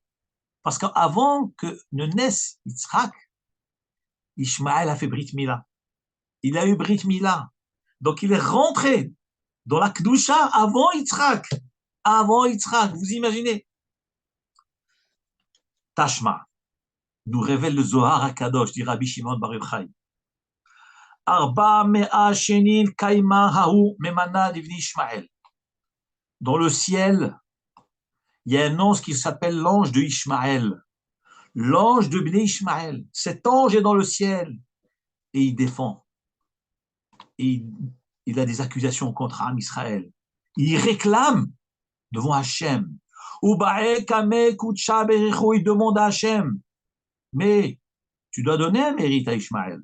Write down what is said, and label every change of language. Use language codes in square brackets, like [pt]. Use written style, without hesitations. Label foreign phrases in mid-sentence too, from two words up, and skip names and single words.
[fr] Parce qu'avant que ne naisse Yitzhak, Ishmaël a fait Brit Mila. Il a eu Brit Mila. Donc il est rentré dans la Kedusha avant Yitzhak. Avant Yitzhak, vous imaginez. Tashma, nous révèle le Zohar HaKadosh, dit Rabbi Shimon Bar Yochai. [arc] ארבע מאה שנין קיימא ההוא ממנא דבני ישמעאל. [fr] Dans le ciel, il y a un ange qui s'appelle l'ange de Ishmaël. L'ange de Bnei Ishmaël. Cet ange est dans le ciel et il défend. Et il a des accusations contre Am Israël. Il réclame devant Hachem. Il demande à Hachem, mais tu dois donner un mérite à Ishmaël.